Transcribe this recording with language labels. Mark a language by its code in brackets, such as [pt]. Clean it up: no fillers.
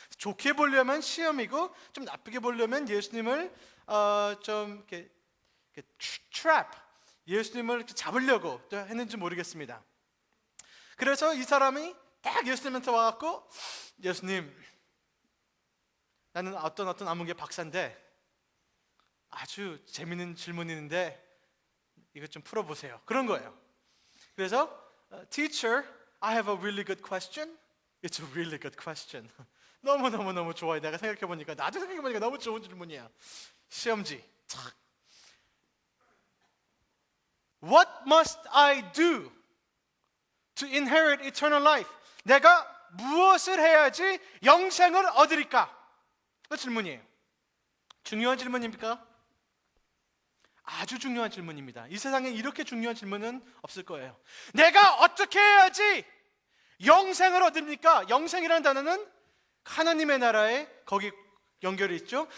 [ko] 좋게 보려면 시험이고, 좀 나쁘게 보려면 예수님을 좀 이렇게 트랩, 예수님을 잡으려고 했는지 모르겠습니다. 그래서 이 사람이 딱 예수님한테 와갖고, 예수님, 나는 어떤 암흑의 박사인데 아주 재밌는 질문이 있는데 이것 좀 풀어보세요. 그런 거예요. 그래서 [en] Teacher, I have a really good question. It's a really good question. [ko] 너무 좋아요. 내가 생각해보니까, 나도 생각해보니까 너무 좋은 질문이야. 시험지 착. [en] What must I do to inherit eternal life? [ko] 내가 무엇을 해야지 영생을 얻으리까? 그 질문이에요. 중요한 질문입니까? 아주 중요한 질문입니다. 이 세상에 이렇게 중요한 질문은 없을 거예요. 내가 어떻게 해야지 영생을 얻습니까? 영생이라는 단어는 하나님의 나라에 거기 연결이 있죠.